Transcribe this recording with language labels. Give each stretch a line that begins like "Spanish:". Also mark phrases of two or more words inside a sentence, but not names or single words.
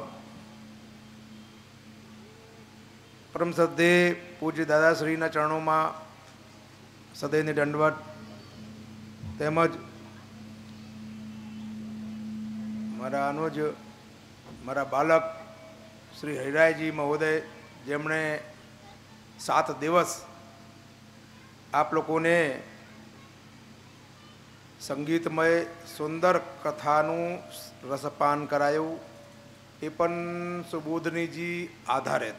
Gujarati: પરમ શ્રદ્ધેય પૂજ્ય દાદાશ્રીના ચરણોમાં સદૈવની દંડવત તેમજ મારા અનુજ, મારા બાલક શ્રી હરિરાયજી મહોદય, જેમણે 7 દિવસ આપ લોકોને સંગીતમય સુંદર કથાનું રસપાન કરાયું, એ પણ સુબોધનીજી આધારિત।